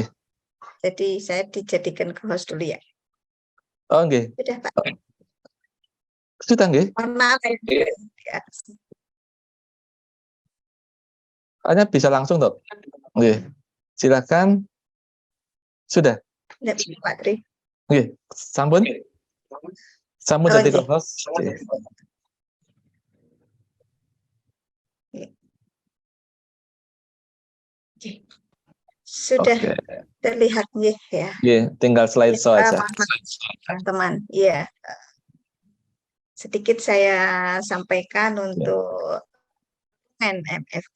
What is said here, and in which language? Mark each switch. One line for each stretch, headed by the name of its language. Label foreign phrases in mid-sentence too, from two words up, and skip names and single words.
Indonesian: Jadi saya dijadikan co-host dulu ya. Oh, nggih. Sudah, Pak. Sudah nggih. Mohon maaf ya. Hanya bisa langsung, Dok. Nggih. Silakan. Sudah. Tidak bisa, Pak Tri.
Balinese: Nggih. Sampun. Sampun
Indonesian: Oh, dadi nggih. co-host. Nggih. Oke. Sudah Oke. terlihat nggih ya. Nggih, tinggal slideshow aja. Teman-teman, iya. Sedikit saya sampaikan untuk MFK.